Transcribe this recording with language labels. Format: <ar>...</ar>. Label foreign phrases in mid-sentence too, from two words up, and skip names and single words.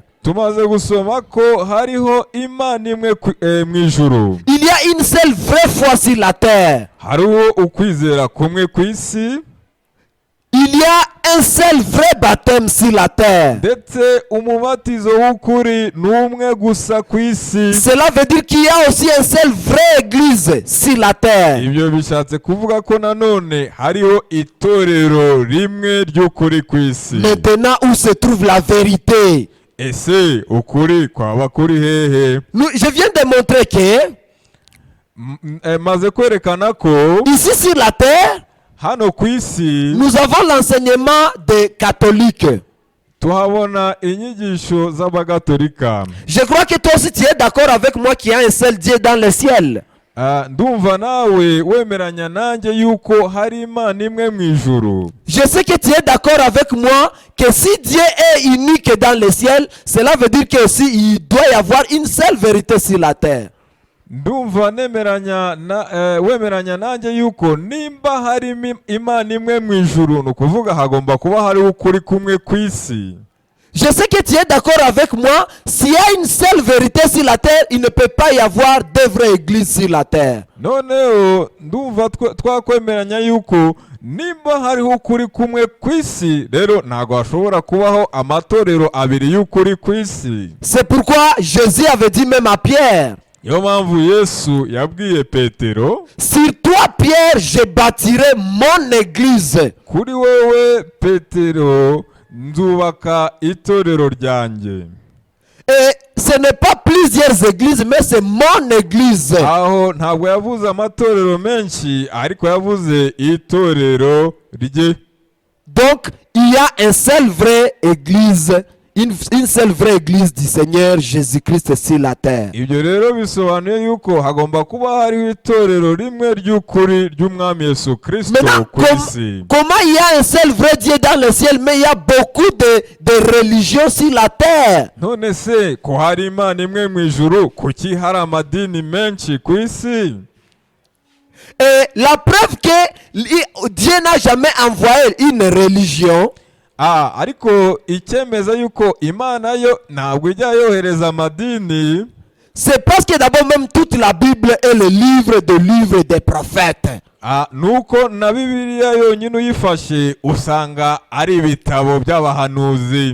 <rw>Tumaze gusoma ko hariho Imana imwe mu ijuru.</rw> <fr>Il y a une seule vraie foi sur la terre.</fr> <rw>Hariho ukwizera kumwe ku isi,</rw> <fr>Il y a un seul vrai baptême sur la terre.</fr> <rw>ndetse umubatizo w'ukuri ni umwe gusa ku isi.</rw> <fr>Cela veut dire qu'il y a aussi un seul vrai église sur la terre.</fr> <rw>Ibyo bishatse kuvuga ko nanone hariho itorero rimwe ry'ukuri ku isi.</rw> <fr>Maintenant, où se trouve la vérité?</fr> <rw>Ese ukuri kwaba kuri hehe?</rw> <fr>Je viens de montrer que</fr> <rw>Maze kwerekana ko</rw> <fr>ici sur la terre,</fr> <rw>hano ku isi</rw> <fr>nous avons l'enseignement des catholiques.</fr> <rw>tuhabona inyigisho z'abagatolika.</rw> <fr>Je crois que toi aussi tu es d'accord avec moi qu'il y a un seul Dieu dans le ciel.</fr> <rw>Ndumva nawe wemeranya nanjye yuko hari Imana imwe mu ijuru.</rw> <fr>Je sais que tu es d'accord avec moi que si Dieu est unique dans le ciel, cela veut dire que aussi il doit y avoir une seule vérité sur la terre.</fr> <rw>Ndumva wemeranya nanjye yuko nimba hari Imana imwe mu ijuru, ni ukuvuga hagomba kuba hari ukuri kumwe ku isi.</rw> <fr>Je sais que tu es d'accord avec moi, s'il y a une seule vérité sur la terre, il ne peut pas y avoir de vraies églises sur la terre.</fr> <rw>Noneho ndumva twakwemeranya yuko nimba hariho ukuri kumwe ku isi rero ntabwo hashobora kubaho amatorero abiri y'ukuri ku isi.</rw> <fr>C'est pourquoi Jésus avait dit même à Pierre,</fr> <rw>niyo mpamvu Yesu yabwiye Petero,</rw> <fr>sur toi Pierre, je bâtirai mon église.</fr> <rw>kuri wewe Petero nzubaka itorero ryanjye.</rw> <fr>Et ce n'est pas plusieurs églises, mais c'est mon église.</fr> <rw>aho ntabwo yavuze amatorero menshi ariko yavuze itorero rye.</rw> <fr>Donc, il y a une seule vraie église, une seule vraie église du Seigneur Jésus-Christ sur la terre.</fr> <rw>ibyo rero bisobanuye yuko hagomba kuba hariho itorero rimwe ry'ukuri ry'umwami Yesu Kristo</rw> <fr>Maintenant,</fr> <rw>ku isi.</rw> <fr>comment il y a un seul vrai Dieu dans le ciel, mais il y a beaucoup de religions sur la terre?</fr> <rw>none se ko hari Imana imwe mu ijuru, kuki hari amadini menshi ku isi?</rw> <fr>Et la preuve que Dieu n'a jamais envoyé une religion,</fr> <rw>ariko icyemeza yuko Imana yo ntabwo ijya yohereza amadini,</rw> <fr>c'est parce que d'abord même toute la Bible est le livre des prophètes.</fr> <rw>nuko na Bibiliya yonyine uyifashe usanga ari ibitabo by'abahanuzi.</rw>